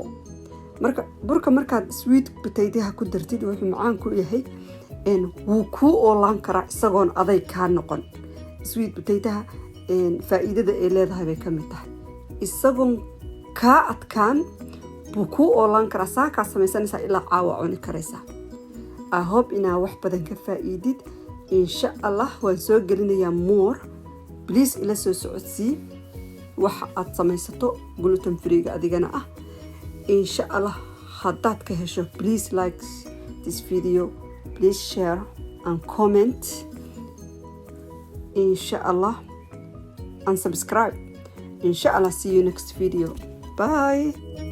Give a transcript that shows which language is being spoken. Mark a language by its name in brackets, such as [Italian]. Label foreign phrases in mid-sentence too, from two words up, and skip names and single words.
[Somali] marka burka markaad [English] sweet potato [Somali] ku dartid, wuxuu macaan ku yahay, wuu kuu oolaan karaa isagoon aday kaa noqon. [English] sweet potato [Somali] faa'iidada ay leedahay bay ka mid tahay, isagoon kaa adkaan buu kuu oolaan karaa. saakaa samaysanaysaa ilaa caawa cuni karaysaa. [English] I hope [Somali] inaa wax badan ka faa'iidid. [Arabic] insha allah [Somali] waan soo gelinayaa more. please ila soo socodsii waxa aad samaysato gluten freega adigana ah. [Arabic] insha allah [Somali] haddaad ka hesho, [English] please like this video, please share and comment, [Arabic] insha allah, [English] and subscribe. [Arabic] insha allah, [English] see you next video. Bye.